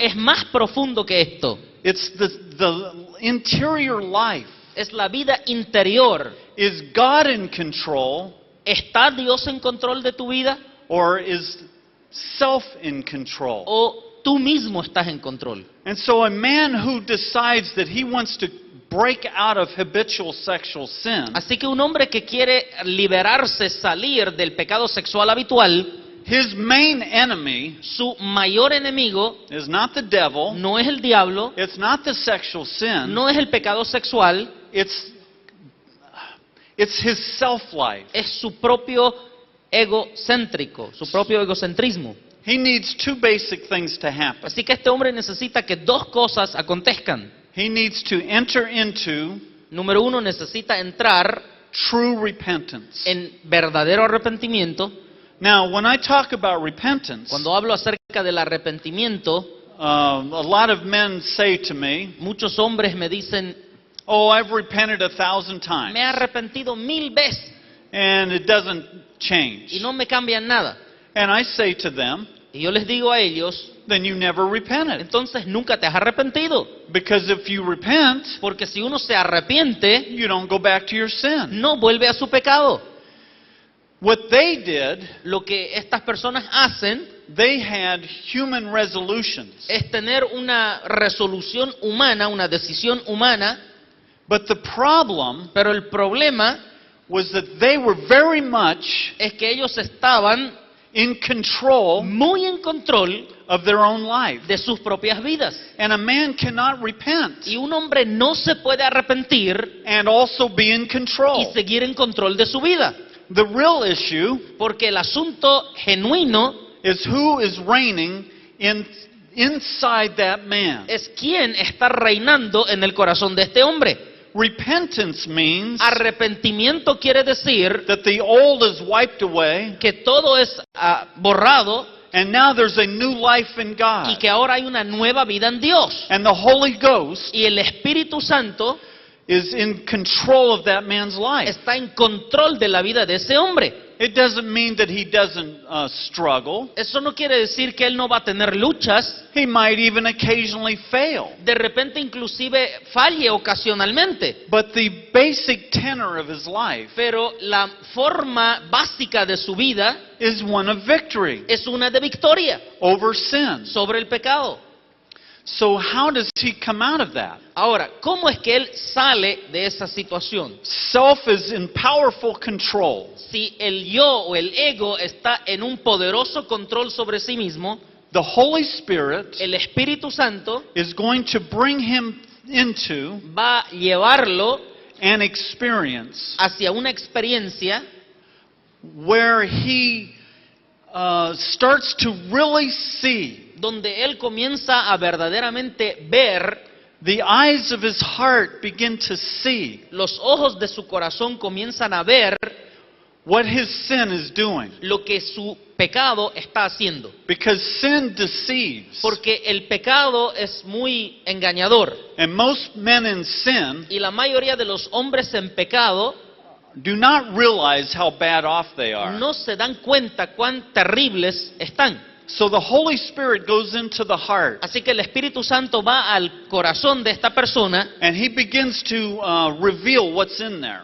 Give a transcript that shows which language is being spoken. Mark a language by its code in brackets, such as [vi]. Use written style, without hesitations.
[es] es más profundo que esto. [en] It's the interior life. [es] Es la vida interior. [en] Is God in control [es] ¿Está Dios en control de tu vida [en] or is self in control? [es] o tú mismo estás en control? [en] And so a man who decides that he wants to break out of habitual sexual sin, [es] Así que un hombre que quiere liberarse, salir del pecado sexual habitual, [en] his main enemy [es] su mayor enemigo [en] is not the devil, [es] no es el diablo, [en] it's not the sexual sin, [es] no es el pecado sexual, [en] it's his self-life. [es] es su propio egocéntrico, su propio egocentrismo. [en] He needs two basic things to happen. [es] Así que este hombre necesita que dos cosas acontezcan. [en] He needs to enter into [es] Número uno, necesita entrar [en] true repentance. [es] en verdadero arrepentimiento. [en] Now, when I talk about repentance, [es] Cuando hablo acerca del arrepentimiento, [en] a lot of men say to me, [es] muchos hombres me dicen, [en] "Oh, I've repented 1,000 times, [es] me he arrepentido 1000 veces [en] and it doesn't change." [es] y no me cambian nada. [en] And I say to them, [es] Y yo les digo a ellos, [en] then you never repented. [es] entonces nunca te has arrepentido. [en] Because if you repent, [es] Porque si uno se arrepiente, [en] you don't go back to your sin. [es] no vuelve a su pecado. [en] What they did, [es] Lo que estas personas hacen [en] they had human resolutions. [es] es tener una resolución humana, una decisión humana, [en] But the problem [es] pero el problema [en] was that they were very much [es] es que ellos estaban [en] in control [es] muy en control [en] of their own life. [es] de sus propias vidas. [en] And a man cannot repent [es] Y un hombre no se puede arrepentir [en] and also be in [es] y [en] control. [es] seguir en control de su vida. [en] The real issue [es] Porque el asunto genuino [en] is who is reigning inside that man. [es] es quién está reinando en el corazón de este hombre. [en] Repentance means [es] Arrepentimiento quiere decir [en] that the old is wiped away [es] que todo es borrado [en] and now there's a new life in [es] y [en] God. [es] que ahora hay una nueva vida en Dios. [en] And the Holy Ghost [es] Y el Espíritu Santo [en] is in control of that man's life. [es] está en control de la vida de ese hombre. [en] It doesn't mean that he doesn't struggle. [es] Eso no quiere decir que él no va a tener luchas. [en] He might even occasionally fail. [es] De repente inclusive falle ocasionalmente. [en] But the basic tenor of his life [es] Pero la forma básica de su vida [en] is one of victory [es] es una de victoria [en] over sin. [es] sobre el pecado. [en] So how does he come out of that? [es] Ahora, ¿cómo es que él sale de esa situación? [en] Self is in powerful control. [es] Si el yo o el ego está en un poderoso control sobre sí mismo, [en] The Holy Spirit [es] el Espíritu Santo [en] is going to bring him into [es] va a llevarlo [en] an experience [es] hacia una experiencia [en] where he starts to really see. [es] donde él comienza a verdaderamente ver, [en] The eyes of his heart begin to see [es] los ojos de su corazón comienzan a ver [en] what his sin is doing. [es] lo que su pecado está haciendo. [en] Because sin deceives. [es] Porque el pecado es muy engañador. [en] And most men in sin [es] Y la mayoría de los hombres en pecado [en] do not realize how bad off they are. [es] no se dan cuenta cuán terribles están. [en] So the Holy Spirit goes into the heart [es] Así que el Espíritu Santo va al corazón de esta persona [en] and he begins to reveal what's in there.